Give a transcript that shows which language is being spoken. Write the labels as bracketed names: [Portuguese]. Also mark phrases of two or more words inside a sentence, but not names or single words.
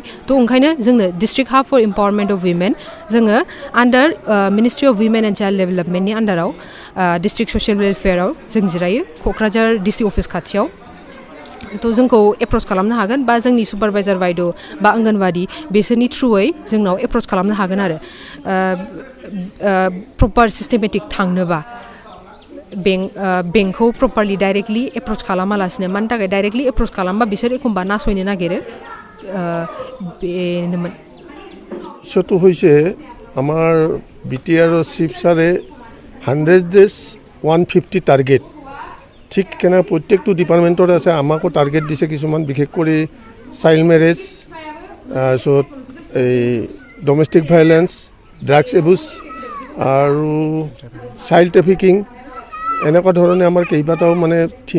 [Bodo] थ' ओंखायनो जोंनो [English] District Hub for Empowerment of Women [Bodo] जोङो आन्डार [English] Ministry of Women and Child Developmentni [Bodo] आन्डाराव [English] District Social Welfareao [Bodo] जों जिरायो क'क्राझार [English] DC office [Bodo] खाथियाव थ' जोंखौ एप्रच खालामनो हागोन बा जोंनि सुपारभाइजार बायद' बा आंगनबादि बिसोरनि थ्रुयै जोंनाव एप्रच खालामनो हागोन आरो [English] proper systematic [Bodo] थांनोबा बेंकखौ [English] properly directly [Bodo] एप्रच खालामालासिनो मानि थाखाय डाइरेक्टलि एप्रच खालामबा बिसोर एखमबा नासयनो नागिरो बेनोमोन [Assamese] ইছ্যুটো হৈছে আমাৰ BTR [English] chief sire [Assamese] 100 days 150 টাৰ্গেট ঠিক কেনে প্ৰত্যেকটো ডিপাৰ্টমেণ্টৰ আছে আমাকো টাৰ্গেট দিছে কিছুমান বিশেষ কৰি চাইল্ড মেৰেজ তাৰপিছত এই [English] domestic violence drugs abuse [Assamese] আৰু [English] child trafficking [Assamese] এনেকুৱা ধৰণে আমাৰ কেইবাটাও মানে থিম